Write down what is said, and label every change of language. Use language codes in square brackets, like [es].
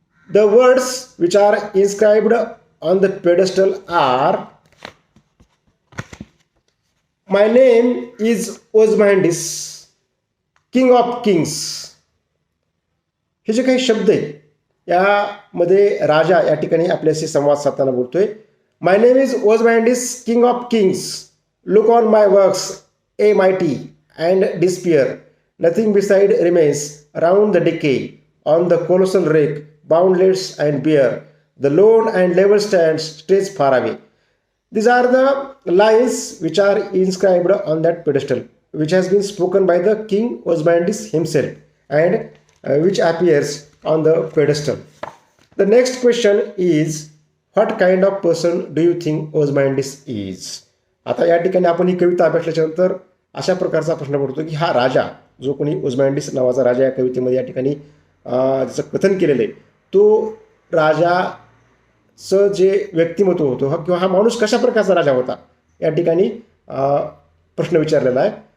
[en] The words which are inscribed on the pedestal are my name is Ozymandias king of kings. [mr] हे जे काही शब्द आहेत यामध्ये राजा या ठिकाणी आपल्याशी संवाद साधताना बोलतोय. [en] My name is Ozymandias king of kings, look on my works ye mighty and despair, nothing beside remains round the decay, on the colossal wreck boundless and bare, the lone and level stands stretched far away. These are the lines which are inscribed on that pedestal, which has been spoken by the king Ozymandias himself and which appears on the pedestal. The next question is, what kind of person do you think Ozymandias is? [mr] आता या ठिकाणी आपण ही कविता अभ्यासल्याच्यानंतर अशा प्रकारचा प्रश्न पडतो की हा राजा जो कोणी ओझमँडिस नावाचा राजा या कवितेमध्ये या ठिकाणी त्याचं कथन केलेलं आहे तो राजाचं जे व्यक्तिमत्व होतं किंवा हा माणूस कशा प्रकारचा राजा होता या ठिकाणी प्रश्न विचारलेला आहे.